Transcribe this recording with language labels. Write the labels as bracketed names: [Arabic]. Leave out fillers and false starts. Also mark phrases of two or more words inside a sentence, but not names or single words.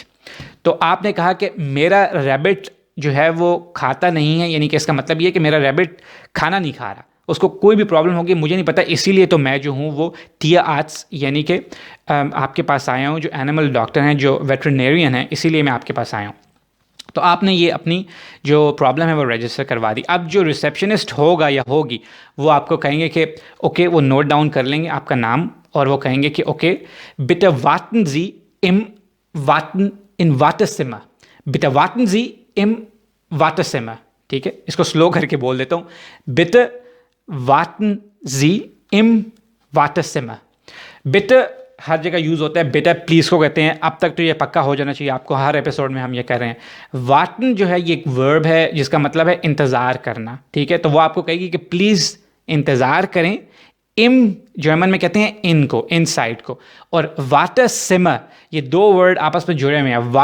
[Hindi] तो आपने कहा कि मेरा रैबिट जो है वो खाता नहीं है, यानी कि इसका मतलब ये कि मेरा रैबिट खाना नहीं खा रहा, उसको कोई भी प्रॉब्लम होगी मुझे नहीं पता, इसीलिए तो मैं जो हूँ वो टीआरट्स यानी कि आपके पास आया हूँ, जो [English] animal doctor [Hindi] हैं, जो वेटरनेरियन हैं, इसीलिए मैं आपके पास आया हूँ। तो आपने ये अपनी जो प्रॉब्लम है वो रजिस्टर करवा दी। अब जो रिसेप्शनिस्ट होगा या होगी वो आपको कहेंगे कि ओके, वो [English] note down [Hindi] कर लेंगे आपका नाम और वो कहेंगे कि ओके [German] bitte warten Sie im Wartezimmer, bitte warten Sie im Wartezimmer, [Hindi] ठीक है। इसको स्लो करके बोल देता हूँ, [German] bitte warten Sie im Wartezimmer। [Hindi] bitte हर जगह यूज़ होता है, बेटा प्लीज़ को कहते हैं, अब तक तो ये पक्का हो जाना चाहिए आपको, हर एपिसोड में हम ये कर रहे हैं। वाटन जो है ये एक वर्ब है जिसका मतलब है इंतज़ार करना, ठीक है। तो वो आपको कहेगी कि प्लीज़ इंतज़ार करें। इम जर्मन में कहते हैं इनको, इनसाइड को, और वाटर सिमर, ये दो वर्ड आपस में जुड़े हुए हैं।